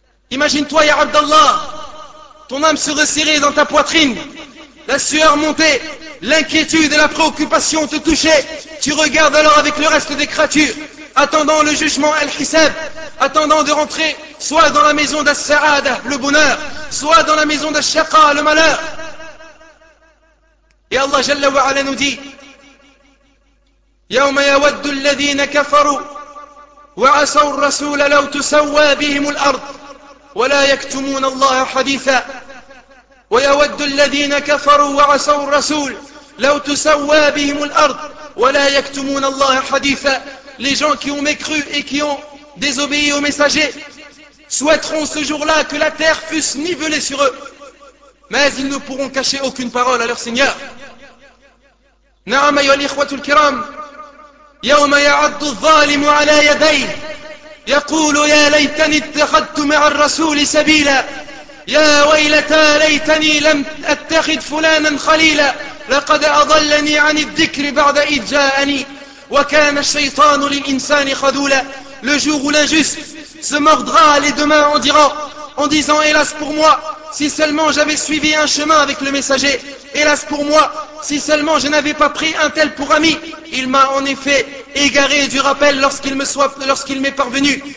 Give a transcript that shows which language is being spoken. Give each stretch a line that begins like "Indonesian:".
French: Imagine-toi, ya Abdallah, ton âme se resserrer dans ta poitrine, la sueur monter, l'inquiétude et la préoccupation te toucher. Tu regardes alors avec le reste des créatures, attendant le jugement al-hisab, attendant de rentrer soit dans la maison d'as-sa'ada, le bonheur, soit dans la maison d'as-shaqa, le malheur. Et Allah Jalla wa Ala nous dit,
Arabic: يَوْمَ يَوَدُّ الَّذِينَ كَفَرُوا وَعَصَوا الرَّسُولَ لَوْ تُسَوَّى بِهِمُ الْأَرْضِ ولا يكتمون الله حديثا ويود الذين كفروا وعصوا الرسول لو تسوى بهم الارض ولا يكتمون الله حديثا.
French: Les gens qui ont mécru et qui ont désobéi aux messagers souhaiteront ce jour-là que la terre fût nivelée sur eux, mais ils ne pourront cacher aucune parole à leur Seigneur.
Arabic: نعم يا الإخوة الكرام يوم يعض الظالم على يديه يقول يا ليتني اتخذت مع الرسول سبيلا يا ويلتى ليتني لم اتخذ فلانا خليلا لقد اضلني عن الذكر بعد اذ جاءني وكان الشيطان للانسان خذولا.
French: Le jour où l'injuste se mordra les deux mains en disant, hélas pour moi, si seulement j'avais suivi un chemin avec le messager, hélas pour moi, si seulement je n'avais pas pris un tel pour ami, il m'a en effet égaré du rappel lorsqu'il m'est parvenu.